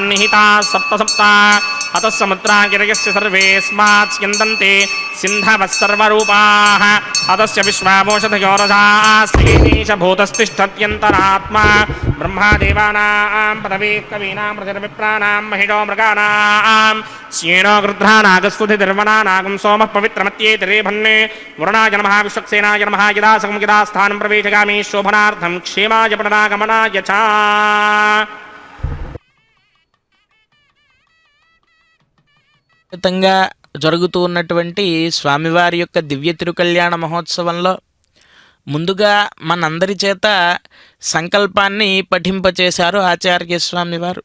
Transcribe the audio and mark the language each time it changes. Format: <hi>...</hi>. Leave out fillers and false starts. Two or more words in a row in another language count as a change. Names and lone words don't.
<sa>निहिताः सप्त सप्त अतः समुद्रागिरयस्य सर्वेऽस्मात् स्यन्दन्ते सिन्धवः सर्वरूपाः अतस्य विश्वामोषधयो रसाः श्रीनीशभूतस्तिष्ठत्यन्तरात्मा ब्रह्मादेवानां पदवी कवीनां प्रजनविप्राणां महिषो मृगाणां श्येनो गृध्रानागस्फुतिर्वनानागं सोमः पवित्रमत्येतिरेभन्ने वरुणाय नमः विश्वक्सेनाय नमः यदा सकं यदा स्थानं प्रवेशगामि शोभनार्थं क्षेमाय पुनरागमनाय च</sa> <te>తంగా జరుగుతూ ఉన్నటువంటి స్వామివారి యొక్క దివ్య తిరుకళ్యాణ మహోత్సవంలో ముందుగా మనందరి చేత సంకల్పాన్ని పఠింపచేశారు ఆచార్య స్వామివారు.</te>